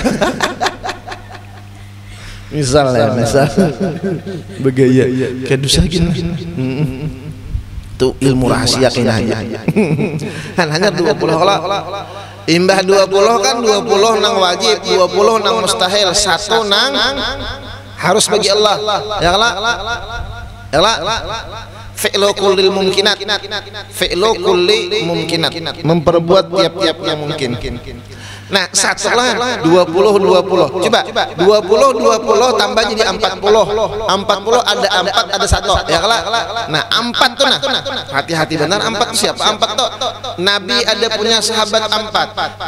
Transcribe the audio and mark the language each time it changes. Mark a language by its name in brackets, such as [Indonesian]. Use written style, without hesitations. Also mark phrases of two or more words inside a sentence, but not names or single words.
[Indonesian] Misal begaya kayak dosa gini. Itu ilmu rahasia kena aja. Hanya 20 lah. [Banjar] Imbah 20 kan 20 nang wajib, 20 nang mustahil, 1 nang harus bagi Allah. [Indonesian] Ya lah. [Arabic] فعل كل ممكن. فعل كل ممكن. [Indonesian] Memperbuat tiap-tiap yang mungkin. Nah, satulah 20. Coba 20 tambah jadi 40. 40 ada 4 ada 1. Ya lah. Nah, 4 tuh nah. Hati-hati benar 4 itu siapa? 4 tuh. Nabi ada punya sahabat 4.